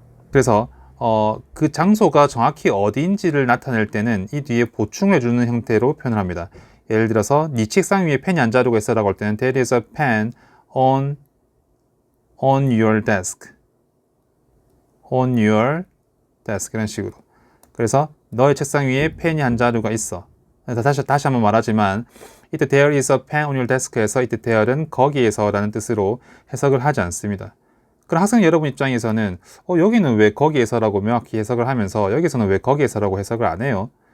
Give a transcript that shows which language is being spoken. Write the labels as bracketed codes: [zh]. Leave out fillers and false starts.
[ko] 그래서 그 장소가 정확히 어디인지를 나타낼 때는 이 뒤에 보충해주는 형태로 표현을 합니다. 예를 들어서 네 책상 위에 펜이 안 자르고 있어라고 할 때는 there is a pen on your desk. [en] on your desk 이런 식으로. [ko] 그래서 너의 책상 위에 펜이 한 자루가 있어. 다시 한번 말하지만 이때 there is a pen on your desk 에서 이때 there는 거기에서라는 뜻으로 해석을 하지 않습니다. 그럼 학생 여러분 입장에서는 여기는 왜 거기에서라고 명확히 해석을 하면서 여기서는 왜 거기에서라고 해석을 안 해요?